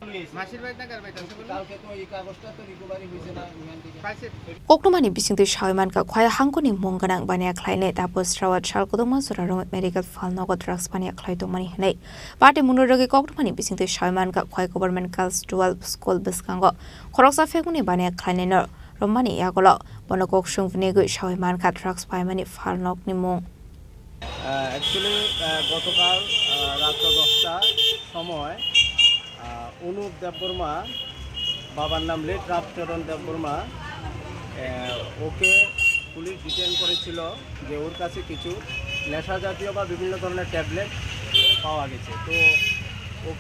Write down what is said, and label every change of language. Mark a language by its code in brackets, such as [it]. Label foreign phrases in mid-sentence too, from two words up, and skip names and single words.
[trp] Koktumani bisingti shaiman ka khwai hangkoni mongganang bania khlaine tapos rawat shalkodoma surarong medical fal nogo drugs bania khlai tomani hnei Patimunur rogi koktumani bisingti shaiman ka khwai [en] government girls 12 school [trp] biskango khoroksa fekuni bania khlaine no romani yagolo bonokok shungvne go shaiman ka drugs paimani fal nok ni mong [bn] actually গতকাল রাত 10টার সময় অনুপ দেববর্মা বাবার নাম লেট রামচরণ দেববর্মা ওকে পুলিশ ডিটেইন করেছিল যে ওর কাছে কিছু নেশা জাতীয় বা বিভিন্ন ধরনের ট্যাবলেট পাওয়া গেছে তো ওকে